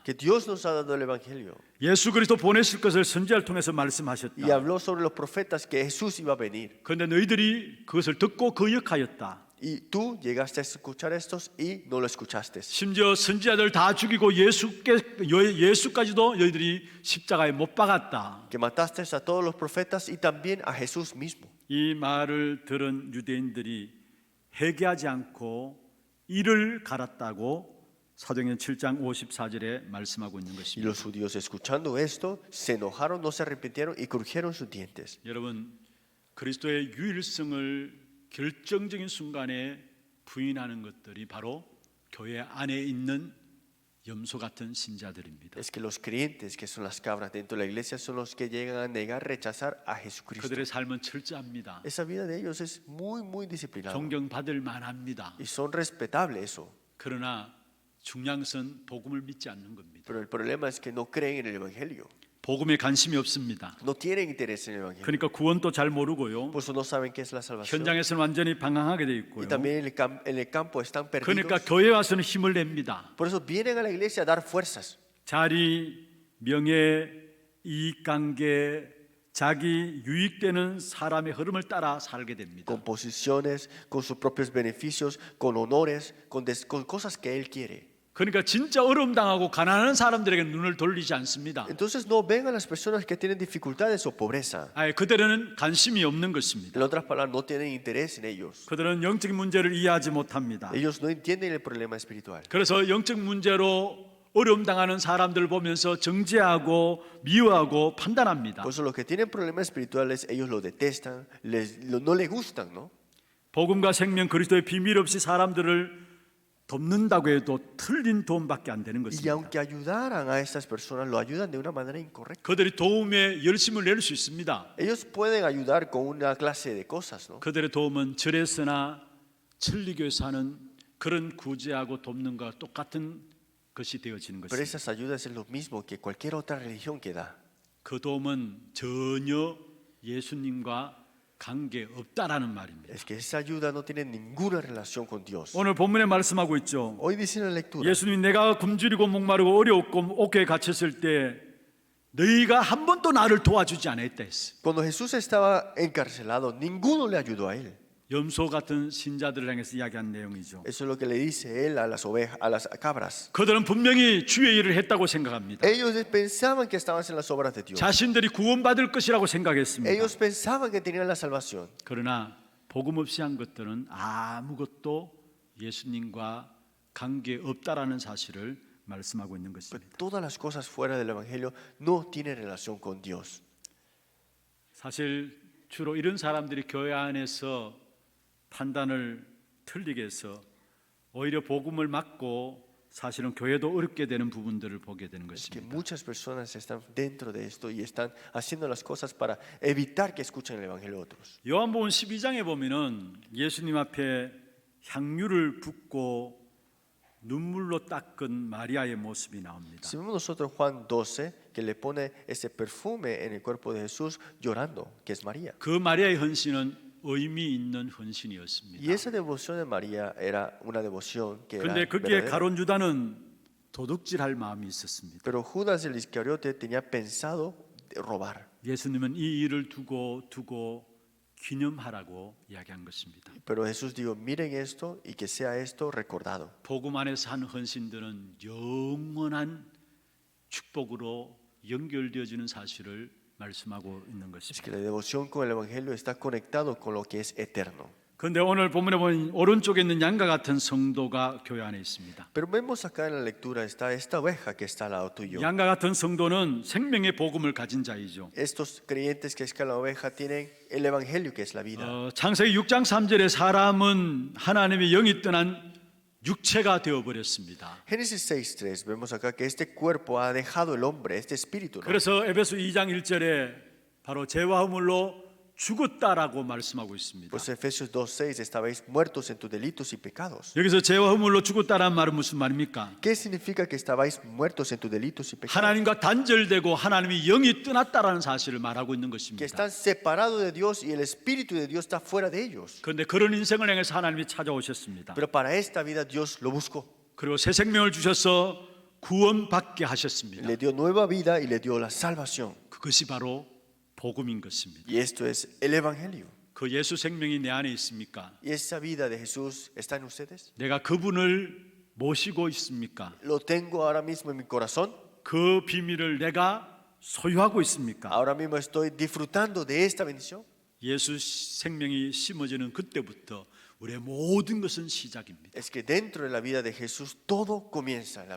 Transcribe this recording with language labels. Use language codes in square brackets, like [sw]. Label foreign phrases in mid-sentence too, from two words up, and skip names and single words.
[es] que Dios nos ha dado el evangelio. [ko] 예수 그리스도 보내실 것을 선지자를 통해서 말씀하셨다. [es] Y habló sobre los profetas que Jesús iba a venir. [ko] 그런데 너희들이 그것을 듣고 거역하였다. [es] Y tú llegaste a escuchar estos y no lo escuchaste. [ko] 심지어 선지자들 다 죽이고 예수까지도 너희들이 십자가에 못 박았다. [es] Que mataste a todos los profetas y también a Jesús mismo. [ko] 이 말을 들은 유대인들이 회개하지 않고 이를 갈았다고 사도행전 7장 54절에 말씀하고 있는 [es] Y [ko] 것입니다. [es] los judíos escuchando esto se enojaron, no se arrepintieron y crujieron sus dientes. [ko] 여러분 그리스도의 유일성을 결정적인 순간에 부인하는 것들이 바로 교회 안에 있는 염소 같은 신자들입니다. [es] Es que los creyentes que son las cabras dentro de la iglesia son los que llegan a negar, rechazar a Jesucristo. [ko] 그들의 삶은 철저합니다. [es] Esa vida de ellos es muy disciplinada [ko] 존경받을 만합니다. [es] y son respetables eso. [ko] 그러나 중요한 것은 복음을 믿지 않는 겁니다. [es] Pero el problema es que no creen en el evangelio, [ko] 복음에 관심이 없습니다. [es] no tienen interés en el evangelio. [ko] 그러니까 구원도 잘 모르고요. [es] Por eso no saben qué es la salvación. [ko] 현장에서는 완전히 방황하게 돼 있고요. [es] Y también en el campo están perdidos. [ko] 그러니까 교회 와서는 힘을 냅니다. [es] Por eso vienen a la iglesia a dar fuerzas. [ko] 자리, 명예, 이익관계, 자기 유익되는 사람의 흐름을 따라 살게 됩니다. [es] Con posiciones, con sus propios beneficios, con honores, con cosas que él quiere. [ko] 그러니까 진짜 어려움 당하고 가난한 사람들에게 눈을 돌리지 않습니다. [es] Entonces no ven a las personas que tienen dificultades o pobreza. [ko] 그들은 관심이 없는 것입니다. [es] En otras palabras, no tienen interés en ellos. [ko] 그들은 영적인 문제를 이해하지 못합니다. [es] Ellos no entienden el problema espiritual. [ko] 그래서 영적 문제로 어려움 당하는 사람들을 보면서 정죄하고 미워하고 판단합니다. [es] Por eso los que tienen problemas espirituales, ellos lo detestan, no les gustan, ¿no? [ko] 복음과 생명 그리스도의 비밀 없이 사람들을 돕는다고 해도 틀린 도움밖에 안 되는 [es] Y [ko] 것입니다. [es] aunque ayudaran a estas personas, lo ayudan de una manera incorrecta. [ko] 그들이 도움에 열심을 낼 수 있습니다. [es] Ellos pueden ayudar con una clase de cosas, ¿no? [ko] 그들의 도움은 절에서나 천리교에서 하는 그런 구제하고 돕는 것과 똑같은 것이 되어지는 [es] Pero [ko] 것입니다. [es] esas ayudas es lo mismo que cualquier otra religión que da. [ko] 그 도움은 전혀 예수님과 관계 없다라는 말입니다. [es] Es que esa ayuda no tiene ninguna relación con Dios. [ko] 오늘 본문에 말씀하고 있죠. [es] Hoy dice en la lectura, [ko] 예수님 내가 굶주리고 목마르고 어려웠고 옥에 갇혔을 때 너희가 한 번도 나를 도와주지 않았다 했어. [es] cuando Jesús estaba encarcelado, ninguno le ayudó a él. [ko] 염소 같은 신자들을 향해서 이야기한 내용이죠. [es] Eso es lo que le dice él a las ovejas, a las cabras. [ko] 그들은 분명히 주의 일을 했다고 생각합니다. [es] Ellos pensaban que estaban en las obras de Dios. [ko] 자신들이 구원받을 것이라고 생각했습니다. [es] Ellos pensaban que tenían la salvación. [ko] 그러나 복음 없이 한 것들은 아무것도 예수님과 관계 없다라는 사실을 말씀하고 있는 [es] Pero [ko] 것입니다. [es] todas las cosas fuera del Evangelio no tienen relación con Dios. [ko] 사실 주로 이런 사람들이 교회 안에서 판단을 틀리게 해서 오히려 복음을 막고 사실은 교회도 어렵게 되는 부분들을 보게 되는 [es] Es que [ko] 것입니다. [es] muchas personas están dentro de esto y están haciendo las cosas para evitar que escuchen el Evangelio de otros. [ko] 요한복음 12장에 보면은 예수님 앞에 향유를 붓고 눈물로 닦은 마리아의 모습이 나옵니다. [es] Si vemos nosotros Juan 12, que le pone ese perfume en el cuerpo de Jesús llorando, que es María. [ko] 그 마리아의 헌신은 의미 있는 [es] Y [ko] 헌신이었습니다. [es] esa devoción de María era una devoción que era [ko] 그런데 거기에 [es] verdadera. [ko] 가론 유다는 도둑질할 마음이 있었습니다. [es] Pero Judas el Iscariote tenía pensado robar. [ko] 예수님은 이 일을 두고 기념하라고 이야기한 것입니다. [es] Pero Jesús dijo, miren esto y que sea esto recordado. [ko] 복음 안에서 한 헌신들은 영원한 축복으로 연결되어지는 사실을 말씀하고 있는 [es] Es [ko] 것입니다. [es] que la devoción con el Evangelio está conectado con lo que es eterno. [ko] 그런데 오늘 본문에 보면 오른쪽에 있는 양과 같은 성도가 교회 안에 있습니다. [es] Pero vemos acá en la lectura está esta oveja que está al lado tuyo. [ko] 양과 같은 성도는 생명의 복음을 가진 자이죠. [es] Estos creyentes que es que la oveja tienen el Evangelio que es la vida. [ko] 창세기 6장 3절에 사람은 하나님의 영이 떠난 육체가 되어 버렸습니다. [es] Génesis 6:3 vemos acá que este cuerpo ha dejado el hombre, este espíritu, ¿no? [ko] 그래서 에베소 2장 1절에 바로 죄와 허물로 죽었다라고 말씀하고 있습니다. [es] Pues Efesios 2:6 estabais muertos en tus delitos y pecados. [ko] 여기서 죄와 허물로 죽었다라는 말은 무슨 말입니까? [es] ¿Qué significa que estabais muertos en tus delitos y pecados? [ko] 하나님과 단절되고 하나님의 영이 떠났다라는 사실을 말하고 있는 [es] Que [ko] 것입니다. [es] están separados de Dios y el espíritu de Dios está fuera de ellos. [ko] 그런데 그런 인생을 향해서 하나님이 찾아오셨습니다. [es] Pero para esta vida Dios lo buscó. [ko] 그리고 새 생명을 주셔서 구원받게 하셨습니다. [es] Le dio nueva vida y le dio la salvación. [ko] 그것이 바로 복음인 것입니다. [es] Y esto es el Evangelio. [ko] 그 예수 생명이 내 안에 있습니까? [es] ¿Y esa vida de Jesús está en ustedes? [ko] 내가 그분을 모시고 있습니까? [es] ¿Lo tengo ahora mismo en mi corazón? [ko] 그 비밀을 내가 소유하고 있습니까? [es] ¿Ahora mismo estoy disfrutando de esta bendición? [ko] 예수 생명이 심어지는 그때부터 우리의 모든 것은 시작입니다. [es] Es que dentro de la vida de Jesús todo comienza en la